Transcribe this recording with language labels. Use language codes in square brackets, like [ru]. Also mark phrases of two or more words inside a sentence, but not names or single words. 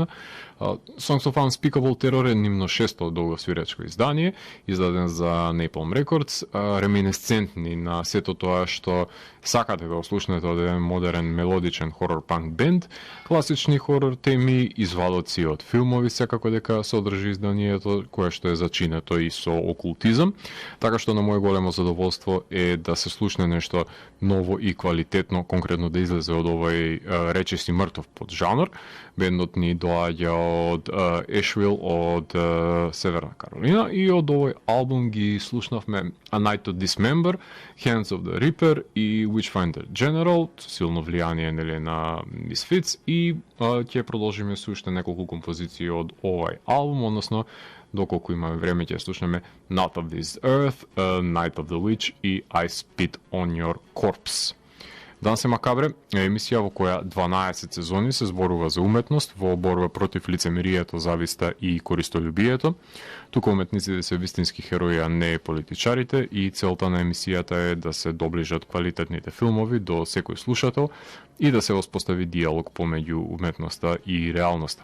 [mk] Songs of Unspeakable Terror е нивно шесто долгосвиречко издание, издаден за Napalm Records, реминесцентни на сето тоа што сакате да ослушнете од еден модерен мелодичен хорор панк бенд, класични хорор теми, извадоци од филмови, секако дека содржи изданието, кое што е зачинето и со окултизам, така што на моје големо задоволство е да се слушне нешто ново и квалитетно, конкретно нагледно да излезе од овој речиси мртов под жанр. Бендот ни доаѓа од Ешвил, од Северна Каролина, и од овој албум ги слушнавме A Night of Dismember, Hands of the Reaper и Witchfinder General, силно влијание нели на Misfits, и ќе продолжиме со уште неколку композиции од овој албум, односно доколку имаме време ќе слушнеме Not of This Earth, Night of the Witch и I Spit on Your Corpse. Дансе Макабре е емисија во која 12 сезони се зборува за уметност во борба против лицемерието, зависта и користолюбието. Тука уметниците се вистински херои, а не политичарите, и целта на емисијата е да се доближат квалитетните филмови до секој слушател и да се воспостави диалог помеѓу уметноста и реалноста.